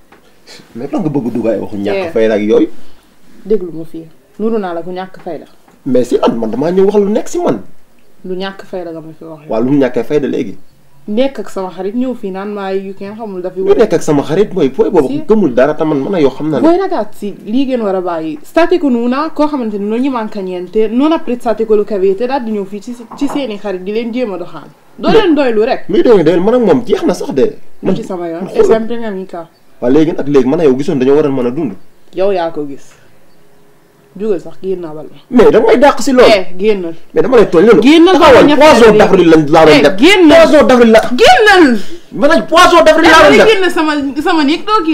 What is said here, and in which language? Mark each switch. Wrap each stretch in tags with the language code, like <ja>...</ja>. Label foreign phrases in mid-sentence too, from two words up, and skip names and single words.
<wo>mais lan nga bëgg dugg ay waxu ñàkk fayda ak yooyu. déglu ma fii nuru naa la ku ñàkk fayda. mais si man damaa ñëw wax lu nekk si man. lu ñàkk fayda nga ma fi wax. waaw lu mu ñàkkee fayda léegi. nekk ak sama xarit ñëw fii naan maa yu kenn xamul dafa. lu nekk ak sama xarit mooy booy boobu gëmul dara te man a yoo xam naa ne.</wo> <it>Voi ragazzi lì che non vai state con una</it> <wo>koo xamante ni</wo> <it>non gli manca niente non apprezzate quello che avete</it> <wo>daal di ñëw fii ci seeni xarit di leen jéem a doxaan. doo leen doylu rek. muy doylu man ak moom jeex na sax de. man ci sama yoon</wo> <it>è sempre mia amica.</it> <wo>waaw léegi nag léegi man a yow gisoon dañoo war a mën a dund. yow yaa ko gis. jugal sax génn naa bal ma. mais da nga may dàq si loolu. génnal. mais dama lay tooñ loolu. génnal ba ñax</wo> <fr>poisson d'avril</fr> <wo>laa doon def. génnal</wo> <fr>poisson d'avril</fr> <wo>la. génnal. maanaam</wo> <fr>poisson d'avril</fr> <wo>laa doon def. génn sama néeg doo génn. génnal</wo>